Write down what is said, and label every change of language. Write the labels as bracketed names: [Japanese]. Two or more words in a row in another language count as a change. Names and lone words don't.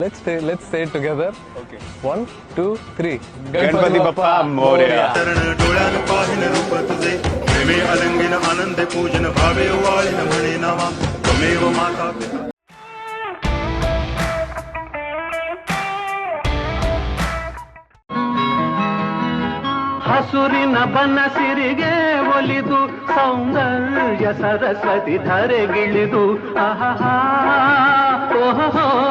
[English] Let's say it together. Okay. 1, 2, 3. [Marathi] गणपती बाप्पा मोरया. डोळ्यान पाहिन रूप तुझे प्रेमे अलंगिन आनंद पूजन भावे वाळीन म्हणे नावा [Sanskrit] त्वमेव माता पिता. [Kannada] ಹಸುರಿನ ಬನಸಿರಿಗೆ ಒಲಿದು ಸೌಂದರ್ಯ ಸರಸ್ವತಿ ಧರೆಗಿಳಿದು ಆಹಾ ಓಹೋ